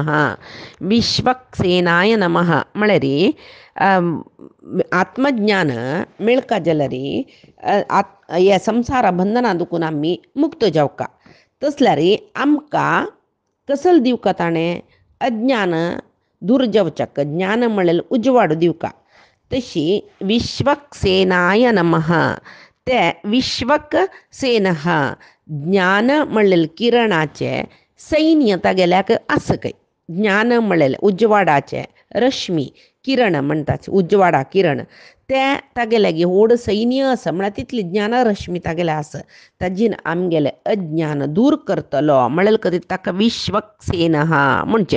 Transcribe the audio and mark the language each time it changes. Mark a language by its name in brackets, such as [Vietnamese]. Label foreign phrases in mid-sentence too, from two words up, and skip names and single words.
[Konkani] नमः म्हळ्यार आत्मज्ञान मेळका जाल्यार ह्या संसार बंधना दुखून आमी मुक्त जावका तसल्यार आमकां कसल दिवका ताणें अज्ञान दूर जावच्याक ज्ञान म्हळ्यार उजवाड दिवका तशी [Sanskrit] विश्वक्सेनाय नमः [Konkani] ते [Sanskrit] विश्वक सेनः [Konkani] ज्ञान म्हणलेले किरणाचे सैन्य तागेल्याक आस काय ज्ञान म्हणलेले उजवाडाचे रश्मी किरण म्हणटात उजवाडा किरण ते तागेल्यागे व्हड सैन्य आसा म्हळ्यार तितली ज्ञान रश्मी तागेले आसा ताजीन आमगेले अज्ञान दूर करतलो म्हणलें कधी ताका विश्वक्सेन म्हणचे